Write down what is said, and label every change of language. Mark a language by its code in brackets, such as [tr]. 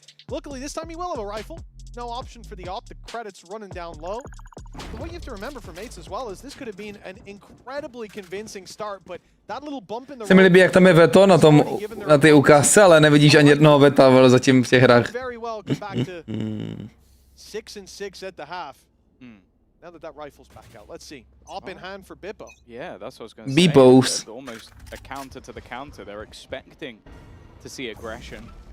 [en] Luckily this time he will have a rifle. No option for the op. The credits running down low. But what you have to remember for mates as well is this could have been an incredibly convincing start, but that little bump in the [cs] Se mi líbí, jak tam je veto na ty ukázce, ale nevidíš ani jednoho veta zatím v těch hrách. [en] very well come back to 6-6 at the half. Now that that rifle's back out, let's see. Op in hand for Bippo. Yeah, that's what I was going to Beepos. say. Almost a counter to the counter. They're expecting to see aggression.